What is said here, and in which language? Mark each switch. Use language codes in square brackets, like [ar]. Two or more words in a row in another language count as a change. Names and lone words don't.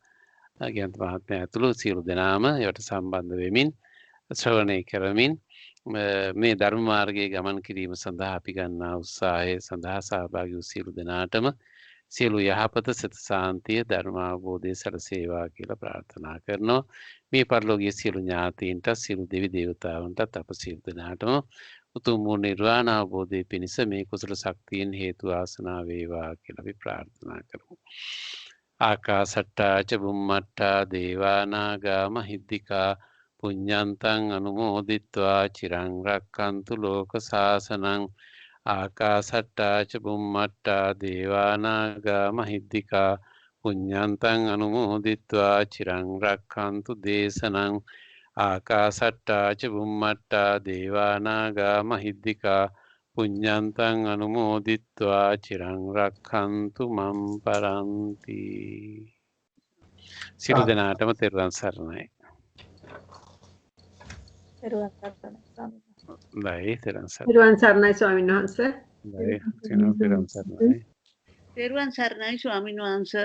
[si] ගියන්ත මහත්මයා ඇතුළු සියලු දෙනාම ඒවට සම්බන්ධ වෙමින් ශ්‍රවණය කරමින් මේ ධර්ම මාර්ගයේ ගමන් කිරීම සඳහා අපි ගන්නා උත්සාහය සඳහා සහභාගී වූ සියලු දෙනාටම සියලු යහපත සිත සාන්තිය ධර්ම අවබෝධය සැලසේවා කියලා ප්‍රාර්ථනා කරනවා. මේ පරිලෝකීය සියලු ඥාතීන්ට සියලු දෙවි දේවතාවුන්ටත් අප සියලු දෙනාටම උතුම් වූ නිර්වාණ අවබෝධය පිණිස මේ කුසල ශක්තියෙන් හේතු ආසනා වේවා කියලා අපි ප්‍රාර්ථනා කරමු. [pi] ආකාසට්ටා ච බුම්මට්ටා දේවා නාග මහිද්దికා පුඤ්ඤන්තං අනුමෝදිත්වා චිරං රක්칸තු ලෝක සාසනං. ආකාසට්ටා ච බුම්මට්ටා දේවා නාග මහිද්దికා පුඤ්ඤන්තං අනුමෝදිත්වා චිරං රක්칸තු දේශනං. ආකාසට්ටා ච බුම්මට්ටා දේවා නාග මහිද්దికා පුඤ්ඤන්තං අනුමෝදිත්වා චිරං රක්칸තු මම් පරන්ති. [si] සියලු දෙනාටම තෙරුවන් සරණයි. තෙරුවන් සරණයි ස්වාමීන් බයි තෙරුවන් සරණයි. තෙරුවන් සරණයි ස්වාමීන් වහන්සේ. බයි තෙරුවන් සරණයි. තෙරුවන් සරණයි ස්වාමීන් වහන්සේ.